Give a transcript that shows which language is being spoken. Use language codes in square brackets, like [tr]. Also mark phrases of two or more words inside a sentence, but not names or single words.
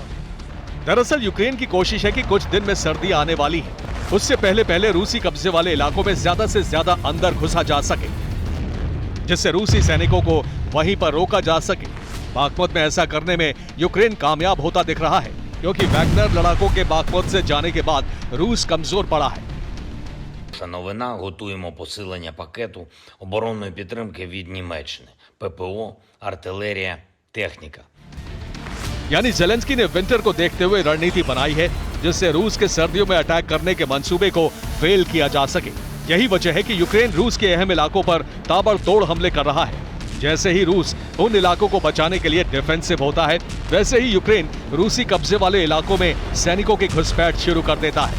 [hi] दरअसल यूक्रेन की कोशिश है कि कुछ दिन में सर्दी आने वाली है, उससे पहले रूसी कब्जे वाले इलाकों में ज्यादा से ज्यादा अंदर घुसा जा सके, जिससे रूसी सैनिकों को वहीं पर रोका जा सके। बाखमुत में ऐसा करने में यूक्रेन कामयाब होता दिख रहा है, क्योंकि वैगनर लड़ाकों के बाखमुत से जाने के बाद रूस कमजोर पड़ा है। [uk] Новина, готуємо посилення пакету оборонної підтримки від Німеччини. ППО, артилерія, техніка. [hi] यानी जेलेंस्की ने विंटर को देखते हुए रणनीति बनाई है, जिससे रूस के सर्दियों में अटैक करने के मंसूबे को फेल किया जा सके। यही वजह है कि यूक्रेन रूस के अहम इलाकों पर ताबड़तोड़ हमले कर रहा है। जैसे ही रूस उन इलाकों को बचाने के लिए डिफेंसिव होता है, वैसे ही यूक्रेन रूसी कब्जे वाले इलाकों में सैनिकों की घुसपैठ शुरू कर देता है।